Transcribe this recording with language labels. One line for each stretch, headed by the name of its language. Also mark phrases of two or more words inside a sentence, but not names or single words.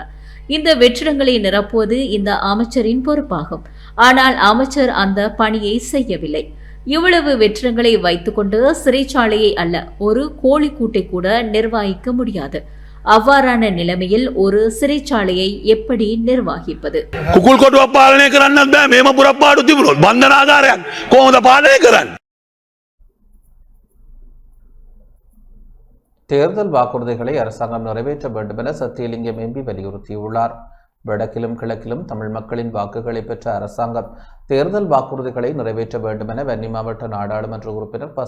Tamil: இந்த வெற்றிடங்களை நிரப்புவது இந்த அமைச்சரின் பொறுப்பாகும். ஆனால் அமைச்சர் அந்த பணியை செய்யவில்லை. இவ்வளவு வெற்றிடங்களை வைத்துக்கொண்டு சிறைச்சாலையை அல்ல, ஒரு கோழிக்கூட்டை கூட நிர்வகிக்க முடியாது. அவ்வாறான நிலைமையில் ஒரு சிறைச்சாலையை எப்படி நிர்வகிப்பது?
Sinhala: කුකුල් කොටුවක් පාලනය කරන්නත් බෑ. මේම පුරප්පාඩු තිබුණොත් බන්ධනාගාරයක් කොහොමද පාලනය කරන්නේ?
Tamil: தேர்தல் வாக்குறுதிகளை அரசாங்கம் நிறைவேற்ற வேண்டும் என சத்தியலிங்கம் எம்பி வலியுறுத்தியுள்ளார். வடக்கிலும் கிழக்கிலும் தமிழ் மக்களின் வாக்குகளை பெற்ற அரசாங்கம் தேர்தல் வாக்குறுதிகளை நிறைவேற்ற வேண்டும் என வன்னி மாவட்ட நாடாளுமன்ற உறுப்பினர் ப.